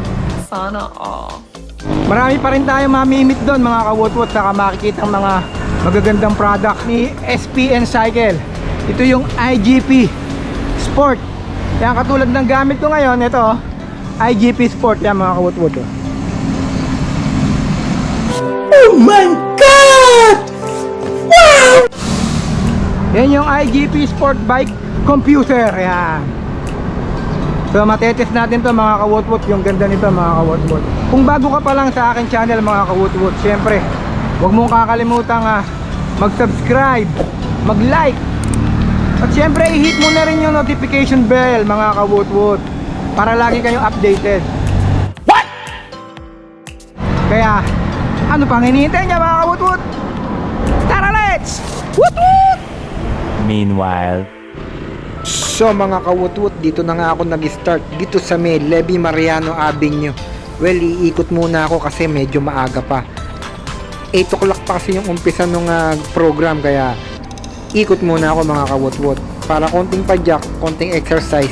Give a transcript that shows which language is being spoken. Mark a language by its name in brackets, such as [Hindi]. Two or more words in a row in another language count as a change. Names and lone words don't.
[Filipino] Sana all. Marami pa rin tayong mamimit doon mga ka-woot-woot. Saka makikita ang mga magagandang product ni SPN Cycle. Ito yung IGP Sport. Yan, katulad ng gamit ko ngayon, ito IGP Sport yan mga ka-woot-woot. [English] Oh my God! Wow! [Filipino] Yan yung IGP Sport Bike Computer. Yan. So matetest natin to mga ka-woot-woot. Yung ganda nito mga ka-woot-woot. Kung bago ka pa lang sa akin channel mga ka-woot-woot, syempre huwag mong kakalimutan mag-subscribe, mag-like, at syempre i-hit mo na rin yung [English] notification bell [Filipino] mga ka-woot-woot para lagi kayong updated. What? Kaya ano pang hinihintay niya mga ka-woot-woot? Tara, [English] let's woot-woot! [Filipino] Meanwhile, So mga ka-woot-woot, dito na nga ako nag-start dito sa may Levi Mariano Avenue. Well, iikot muna ako kasi medyo maaga pa. 8 o'clock pa kasi yung umpisa ng program, kaya ikot muna ako mga ka-woot-woot para konting padyak, konting exercise.